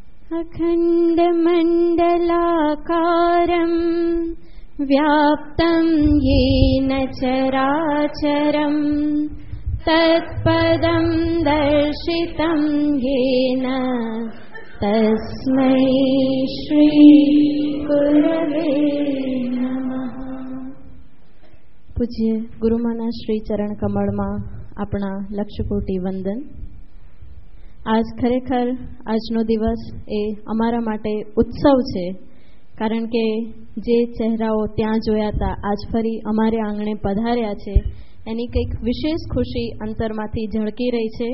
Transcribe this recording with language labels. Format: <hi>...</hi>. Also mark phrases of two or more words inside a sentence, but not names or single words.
<sa>अखण्डमण्डलाकारं व्याप्तं येन चराचरं तत्पदं दर्शितं येन तस्मै श्री गुरवे नमः।</sa> <gu>પૂજ્ય ગુરુમાના શ્રી ચરણ કમળમાં આપણા લક્ષકોટી વંદન। આજ ખરેખર આજનો દિવસ એ અમારા માટે ઉત્સવ છે, કારણ કે જે ચહેરાઓ ત્યાં જોયા હતા આજ ફરી અમારે આંગણે પધાર્યા છે એની કંઈક વિશેષ ખુશી અંતરમાંથી ઝળકી રહી છે।</gu>